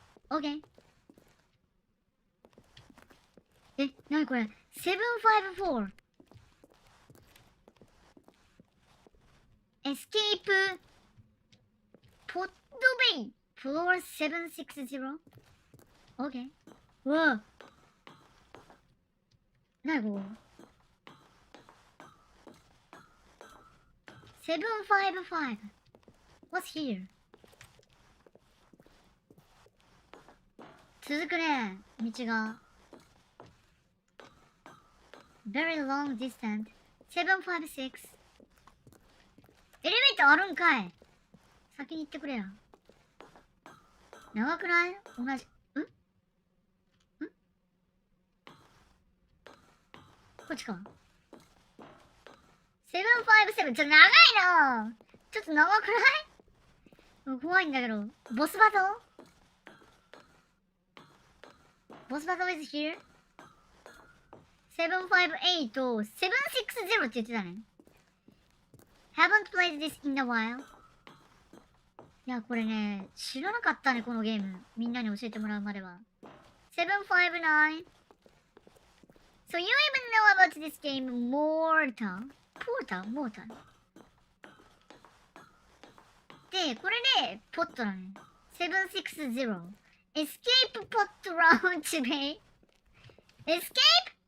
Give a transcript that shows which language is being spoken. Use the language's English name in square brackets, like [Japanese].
[English] Okay [Japanese] なにこれ [English] 754 Escape Pot Bay Floor 760 OK [Japanese] うわなにここ [English] 755 What's here? [Japanese] 続くね道が [English] Very long distance [Japanese] 756エレベーターあるんかい先に行ってくれよ長くない同じこっちか757ちょっと長いなちょっと長くない怖いんだけどボスバトボスバト [English] is here [Japanese] 758と760って言ってたね [English] Haven't played this in a while [Japanese] いや、これね、知らなかったね、このゲーム。みんなに教えてもらうまでは。 [English] 759 So you even know about this game, Mortal? Mortal? [Japanese] で、これで、ポットだね。760 [English] Escape pot round today. Escape?